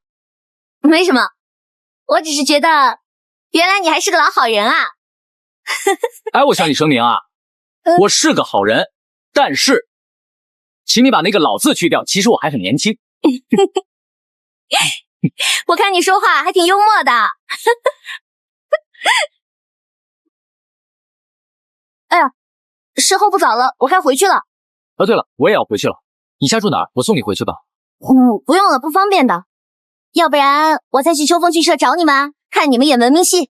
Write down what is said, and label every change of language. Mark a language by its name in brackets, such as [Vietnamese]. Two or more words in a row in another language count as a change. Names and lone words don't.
[Chinese] 沒什麼，我只是覺得原來你還是個老好人啊。哎，我向你聲明啊，我是個好人，但是請你把那個老字去掉，其實我還很年輕。我看你說話還挺幽默的。哎呀，時候不早了，我該回去了。啊，對了，我也要回去了。你家住哪兒？我送你回去吧。不用了，不方便的。要不然我再去秋風劇社找你們，看你們演文明戲。